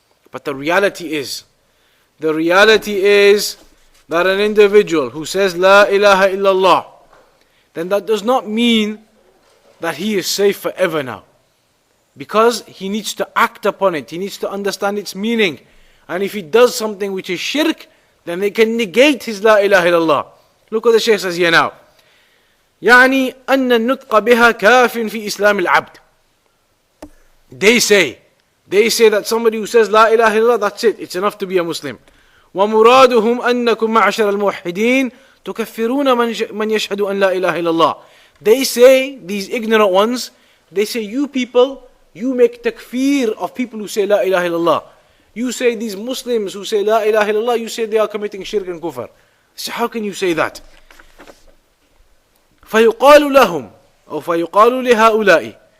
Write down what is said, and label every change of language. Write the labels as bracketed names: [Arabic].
[English] But the reality is that an individual who says La ilaha illallah, then that does not mean that he is safe forever now. Because he needs to act upon it, he needs to understand its meaning. And if he does something which is shirk, then they can negate his La ilaha illallah. Look what the Shaykh says here now. [Arabic] يعني أن النطق بها كاف في إسلام العبد. [English] They say that somebody who says La ilaha illallah, that's it, it's enough to be a Muslim. [Arabic] ومرادهم أنكم معشر الموحدين تكفرون من يشهد أن لا إله إلا الله. [English] They say, these ignorant ones, they say you people, you make takfir of people who say La ilaha illallah. You say these Muslims who say La ilaha illallah, you say they are committing shirk and kufr. So how can you say that? [Arabic] فَيُقَالُ لَهُمْ أو فَيُقَالُ لِهَؤُلَاءِ.